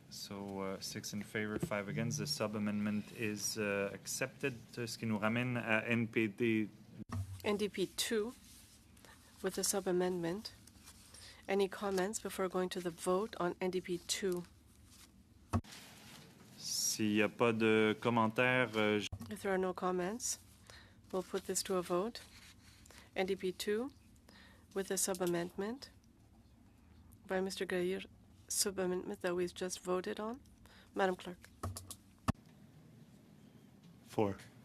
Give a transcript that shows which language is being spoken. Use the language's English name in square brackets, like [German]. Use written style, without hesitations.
[English] So 6 in favor, 5 against. The sub-amendment is accepted, [French] ce qui nous ramène à NPD. [English] NDP 2 with a sub-amendment. Any comments before going to the vote on NDP 2? [French] S'il n'y a pas de commentaires, [English] If there are no comments, we'll put this to a vote. NDP 2 with a sub-amendment by Mr. Gaillard, sub-amendment that we've just voted on. Madam Clerk. 4.